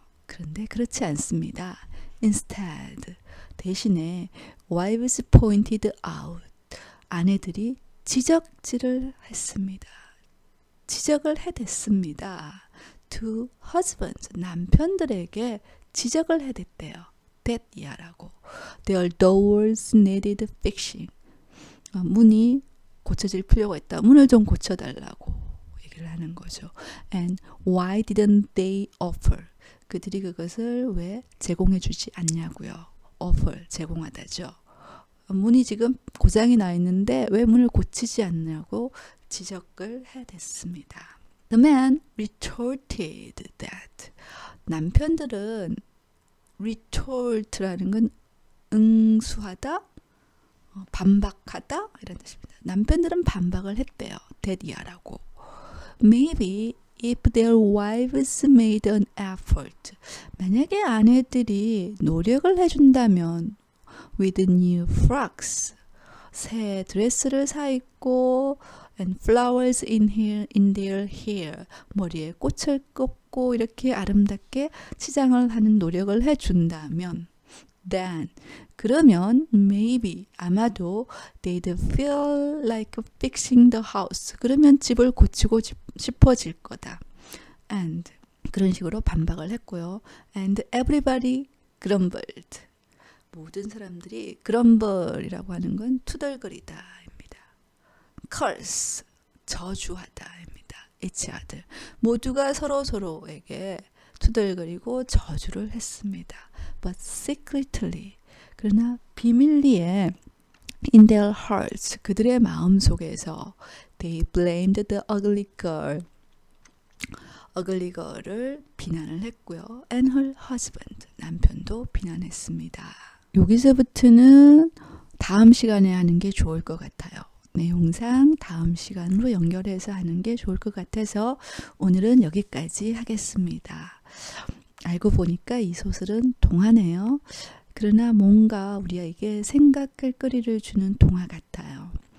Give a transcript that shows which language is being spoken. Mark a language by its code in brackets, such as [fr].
[ko] 그런데 그렇지 않습니다. [en] Instead, [ko] 대신에 [en] wives pointed out, [ko] 아내들이 지적질을 했습니다. 지적을 해댔습니다. [en] To husbands, [ko] 남편들에게 지적을 해댔대요. That,야라고. [en] Their doors needed fixing. [ko] 문이 고쳐질 필요가 있다. 문을 좀 고쳐달라고 얘기를 하는 거죠. [en] And why didn't they offer? [ko] 그들이 그것을 왜 제공해 주지 않냐고요. Offer, 제공하다죠. 문이 지금 고장이 나 있는데 왜 문을 고치지 않냐고 지적을 해댔습니다. [en] The man retorted that. [ko] 남편들은 retort라는 건 응수하다, 반박하다 이런 뜻입니다. 남편들은 반박을 했대요. 데디아라고. [en] Maybe if their wives made an effort. [ko] 만약에 아내들이 노력을 해준다면 [en] with new frocks. [ko] 새 드레스를 사 입고 [en] and flowers in their hair. [ko] 머리에 꽃을 꽂고 이렇게 아름답게 치장을 하는 노력을 해준다면 [en] then [ko] 그러면 [en] maybe [ko] 아마도 [en] they'd feel like fixing the house. [ko] 그러면 집을 고치고 싶어질 거다. And 그런 식으로 반박을 했고요. [en] And everybody grumbled. [ko] 모든 사람들이 grumble이라고 하는 건 투덜거리다입니다. curse, 저주하다입니다. [en] each other. [ko] 모두가 서로에게 투덜거리고 저주를 했습니다. [en] But secretly, [ko] 그러나 비밀리에 [en] in their hearts, [ko] 그들의 마음속에서 [en] they blamed the ugly girl. [ko] ugly girl을 비난을 했고요. [en] and her husband, [ko] 남편도 비난했습니다. 여기서부터는 다음 시간에 하는 게 좋을 것 같아요. 내용상 다음 시간으로 연결해서 하는 게 좋을 것 같아서 오늘은 여기까지 하겠습니다. 알고 보니까 이 소설은 동화네요. 그러나 뭔가 우리에게 생각할 거리를 주는 동화 같아요.